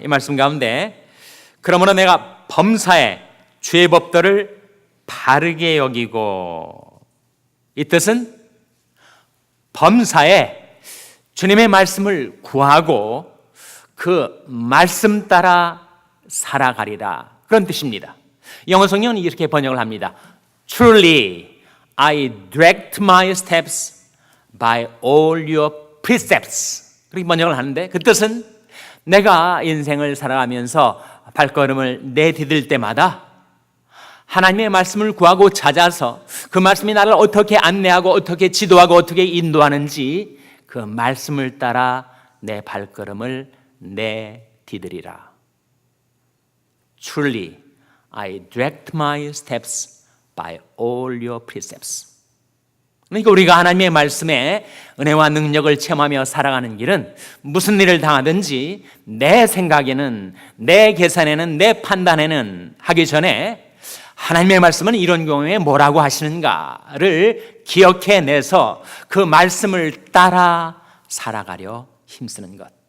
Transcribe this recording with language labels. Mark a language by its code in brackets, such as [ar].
[ko] 이 말씀 가운데 그러므로 내가 범사에 주의 법도를 바르게 여기고, 이 뜻은 범사에 주님의 말씀을 구하고 그 말씀 따라 살아가리라, 그런 뜻입니다. 영어 성경은 이렇게 번역을 합니다. [en] Truly I direct my steps by all your precepts. [ko] 그렇게 번역을 하는데 그 뜻은 내가 인생을 살아가면서 발걸음을 내디딜 때마다 하나님의 말씀을 구하고 찾아서 그 말씀이 나를 어떻게 안내하고 어떻게 지도하고 어떻게 인도하는지 그 말씀을 따라 내 발걸음을 내디디리라. [en] Truly I direct my steps by all your precepts. [ko] 그러니까 우리가 하나님의 말씀에 은혜와 능력을 체험하며 살아가는 길은 무슨 일을 당하든지 내 생각에는, 내 계산에는, 내 판단에는 하기 전에 하나님의 말씀은 이런 경우에 뭐라고 하시는가를 기억해내서 그 말씀을 따라 살아가려 힘쓰는 것.